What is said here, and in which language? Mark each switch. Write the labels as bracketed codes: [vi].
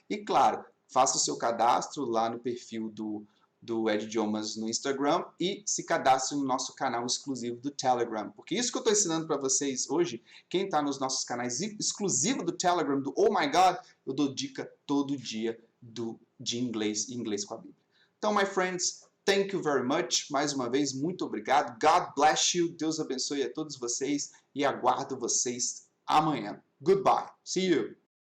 [pt] E, claro, faça o seu cadastro lá no perfil do Ed Idiomas no Instagram e se cadastre no nosso canal exclusivo do Telegram. Porque isso que eu estou ensinando para vocês hoje, quem está nos nossos canais exclusivos do Telegram, do Oh My God, eu dou dica todo dia de inglês e inglês com a Bíblia. Então, [en] my friends, thank you very much. [pt] Mais uma vez, muito obrigado. [en] God bless you. [pt] Deus abençoe a todos vocês e aguardo vocês amanhã. [en] Goodbye. See you.